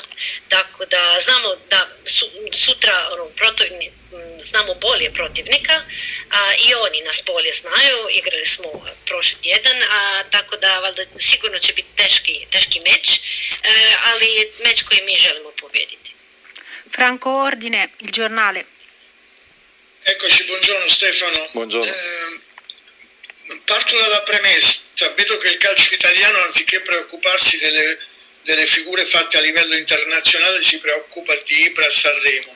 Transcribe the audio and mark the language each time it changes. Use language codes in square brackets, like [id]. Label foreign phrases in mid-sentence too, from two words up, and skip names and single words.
[hr] Tako da znamo da sutra znamo bolje protivnika i oni nas bolje znaju, igrali smo prošli tjedan, tako da valjda sigurno će biti teški meč, ali meč koji mi želimo pobijediti. [it] Franco Ordine, il giornale. Eccoci, buongiorno Stefano. Buongiorno. Parto dalla premessa, vedo che il calcio italiano, anziché preoccuparsi delle figure fatte a livello internazionale, si preoccupa di Ibra a Sanremo.